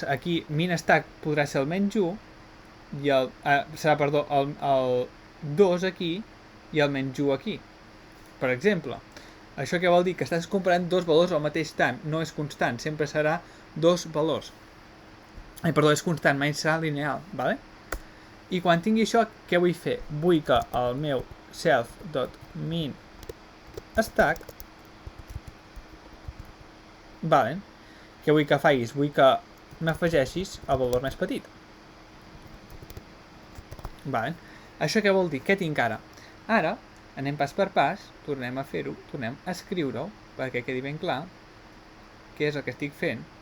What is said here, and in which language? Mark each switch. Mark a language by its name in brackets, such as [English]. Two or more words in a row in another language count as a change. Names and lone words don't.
[Catalan] Aquí [English] min stack [Catalan] podrà ser el menys 1, i serà, perdó, el 2 aquí i el menys 1 aquí. Per exemple, això què vol dir? Que estàs comparant dos valors al mateix temps, no és constant, sempre serà dos valors. Perdó, és constant, mai serà lineal, vale? I quan tingui això, què vull fer? Vull que el meu [English] self.min stack, [Catalan] vale, què vull que facis? Vull que m'afegeixis el valor més petit. Vale. Això què vol dir? Què tinc ara? Ara, anem pas per pas, tornem a fer-ho, tornem a escriure-ho, perquè quedi ben clar què és el que estic fent.